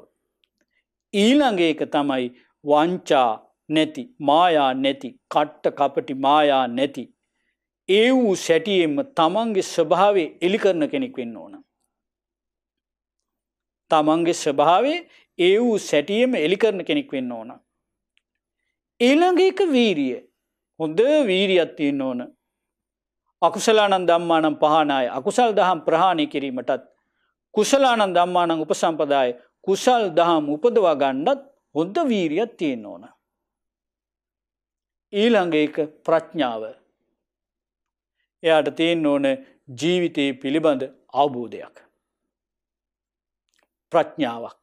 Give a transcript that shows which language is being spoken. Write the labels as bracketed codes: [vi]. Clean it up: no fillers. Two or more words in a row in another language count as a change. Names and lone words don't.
[si] ඊළඟ එක තමයි වංචා නැති, මායා නැති, කට්ට කපටි මායා නැති, ඒ වූ සැටියෙන්ම තමන්ගේ ස්වභාවය එලි කරන කෙනෙක් වෙන්න ඕන. තමන්ගේ ස්වභාවය ඒ වූ සැටියෙන්ම එලි කරන කෙනෙක් වෙන්න ඕන. ඊළඟ එක වීරිය. හොඳ වීරියක් තියෙන්න ඕන. [pi] අකුසලානං ධම්මානං පහනාය, [si] අකුසල් දහම් ප්‍රහාණය කිරීමටත්, [pi] කුසලානං ධම්මානං උපසම්පදාය, [si] කුසල් දහම් උපදවා ගන්නත් හොඳ වීරියක් තියෙන්න ඕන. ඊළඟ එක ප්‍රඥාව. එයාට තියෙන්න ඕන ජීවිතයේ පිළිබඳ අවබෝධයක්, ප්‍රඥාවක්.